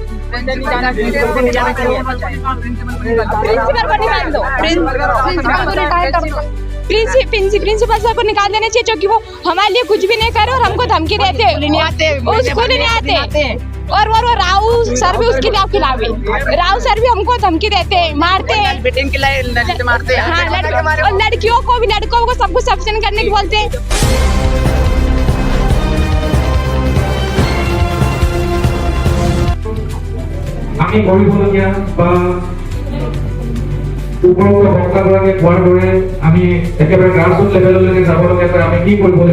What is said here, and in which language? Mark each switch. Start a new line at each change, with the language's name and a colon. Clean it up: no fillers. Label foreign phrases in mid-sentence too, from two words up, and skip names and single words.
Hindi: प्रिंसिपल सर को निकाल देना चाहिए, क्योंकि वो हमारे लिए कुछ भी नहीं करे और हमको धमकी देते हैं, स्कूल नहीं आते। और वो राव सर भी उसके खिलाफ है, राव सर भी हमको धमकी देते हैं, मारते हैं, मारते हैं। हाँ, और लड़कियों को भी, लड़कों को सब कुछ सस्पेंड करने की बोलते हैं।
Assamese: আমি কৰিবলগীয়া বা উপৰোক্ত বক্তাগৰাকীয়ে কোৱাৰ দৰে আমি একেবাৰে
English: grassroot levelলৈকে
Assamese: যাবলগীয়া আমি কি কৰিব লাগিব?